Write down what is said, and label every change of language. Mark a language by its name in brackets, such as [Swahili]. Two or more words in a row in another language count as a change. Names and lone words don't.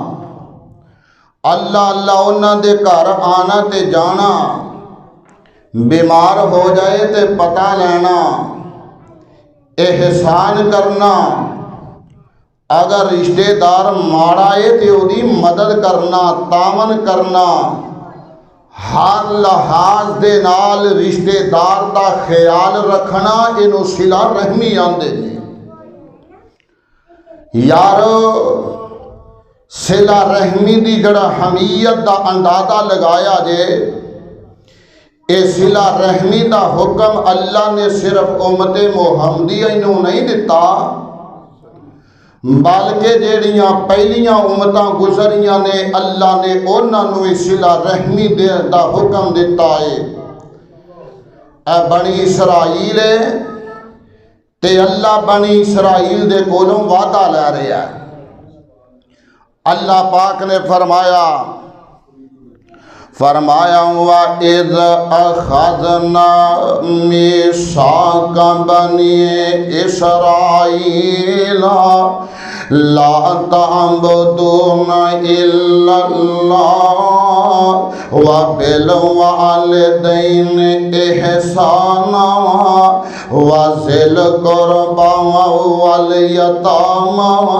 [Punjabi] اللہ اللہ انہاں دے گھر آنا تے جانا، بیمار ہو جائے تے پتہ لینا، احسان کرنا، اگر رشتے دار ماڑا ہے تے اودی مدد کرنا، تعاون کرنا، ہر لحاظ دے نال رشتے دار دا خیال رکھنا، انہوں صلہ رحمی آندے نے۔ یارو صلہ رحمی دی جڑا حمیت دا اندازہ لگایا جے، اے صلہ رحمی دا حکم اللہ نے صرف امت محمدیہ انہوں نہیں دیتا، بلکہ جیڑیاں پہلیاں امتاں گزریاں نے اللہ نے انہاں نوں صلہ رحمی دا حکم دیتا ہے۔ اے بنی اسرائیل تے اللہ بنی اسرائیل دے کولوں وعدہ لے رہا ہے۔ اللہ پاک نے فرمایا [Arabic] وَإِذْ أَخَذْنَا مِيثَاقَ بَنِي إِسْرَائِيلَ لَا تَعْبُدُونَ إِلَّا اللَّهَ وَبِالْوَالِدَيْنِ إِحْسَانًا وَذِي الْقُرْبَى وَالْيَتَامَى